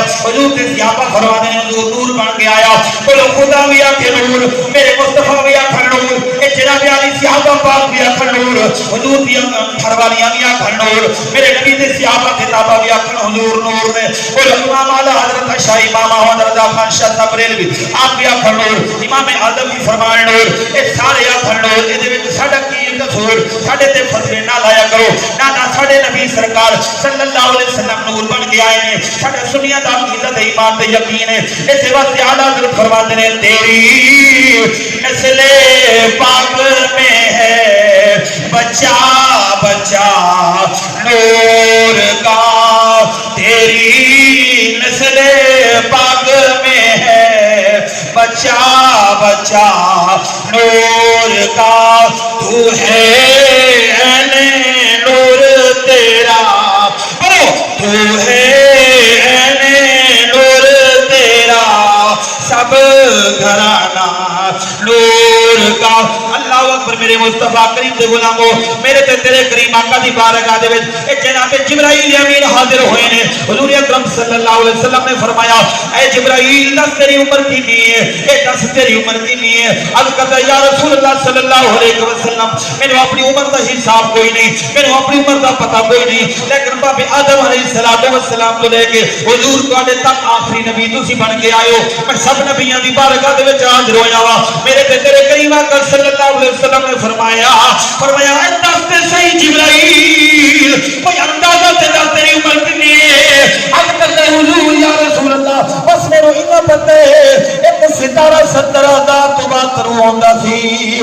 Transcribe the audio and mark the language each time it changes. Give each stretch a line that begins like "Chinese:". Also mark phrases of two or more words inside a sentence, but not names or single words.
Urdu: حضور کے صحابہ فرماتے ہیں
Punjabi: حضور نور بن کے آیا. بولو خدا بھی آکھے نور, میرے مصطفیٰ بھی آکھے نور, اے جناب علی صحابہ پاک بھی آکھے نور, حضور دی گھر والیاں بھی آکھے نور, میرے نبی دے صحابہ کتابہ بھی آکھے حضور نور نے. بولو امام اعلی حضرت شاہ امام احمد رضا خان شاہ صاحب بریلوی آپ بھی آکھے نور, امام اعظم بھی فرمائے نور, اے سارے آکھے نور. اے دے وچ ساڈا کی قصور, ساڈے تے فتوی نہ لایا کرو. نہ ساڈے نبی سرکار
Arabic: صلی اللہ علیہ وسلم
Punjabi: نور بن کے آئے ہیں. ساڈے سنیاں دا عقیدت ایمان تے یقین ہے.
Urdu: اس واسطے اعلی حضرت فرماتے ہیں تیری نسل پاک میں ہے بچہ بچہ نور کا, تیری نسل پاک میں ہے بچہ بچہ نور کا, تو ہے عین نور تیرا, تو ہے عین نور تیرا, سب گھرانہ نور کا.
Arabic: اللہ اکبر.
Punjabi: میرے مصطفیٰ کریم دے غلامو, میرے تے تیرے کریم آقا دی بارگاہ دے وچ اے جناب جبرائیل امین حاضر ہوئے نے. حضور اکرم
Arabic: صلی اللہ علیہ وسلم
Punjabi: نے فرمایا اے جبرائیل دس تیری عمر کتنی ہے, اے دس تیری عمر کتنی ہے. عرض کرتا
Arabic: یا رسول اللہ صلی اللہ علیہ وسلم
Punjabi: مینوں اپنی عمر دا حساب کوئی نہیں, مینوں اپنی عمر دا پتہ کوئی نہیں, لیکن باب آدم
Arabic: علیہ السلام
Punjabi: تو لے کے حضور تواڈے تک آخری نبی تسی بن کے آئے ہو. میں سب نبیاں دی بارگاہ دے وچ حاضر ہویا وا. میرے تے تیرے کریم آقا
Arabic: صلی اللہ علیہ وسلم
Punjabi: نے فرمایا اے دس تے صحیح جبرائیل, کوئی اندازہ تے دس تیری عمر کتنی ہے. حق کرتے حضور
Arabic: یا رسول اللہ
Punjabi: بس میرے اتنا پتہ ہے ایک ستارہ 70,000 تو 72 ہوندا سی.